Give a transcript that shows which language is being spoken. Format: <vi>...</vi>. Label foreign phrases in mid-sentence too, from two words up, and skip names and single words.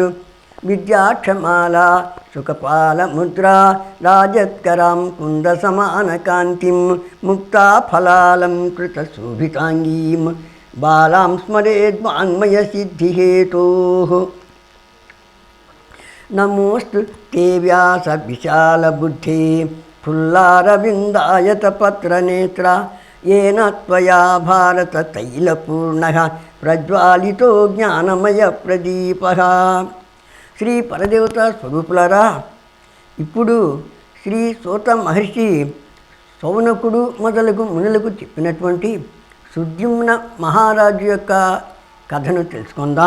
<sa>విద్యాక్షమాలా సుఖపాలముద్రా రాజత్కరాం కుందసమానకాంతిం ముక్తాఫలాలంకృతశోభితాంగీం బాలాం స్మరేద్వాన్మయసిద్ధిహేతోః. నమోऽस्तु ते व्यासविशालबुद्धे फुल्लारविन्दायतपत्रनेत्रा येन त्वया भारततैलपूर्णः प्रज्वालितो జ్ఞానమయప్రదీపः.</sa> <te>శ్రీ పరదేవత స్వరూపులరా, ఇప్పుడు శ్రీ సూత మహర్షి శౌనకుడు మొదలగు మునులకు చెప్పినటువంటి సుద్యుమ్న మహారాజు యొక్క కథను తెలుసుకుందాం.</te>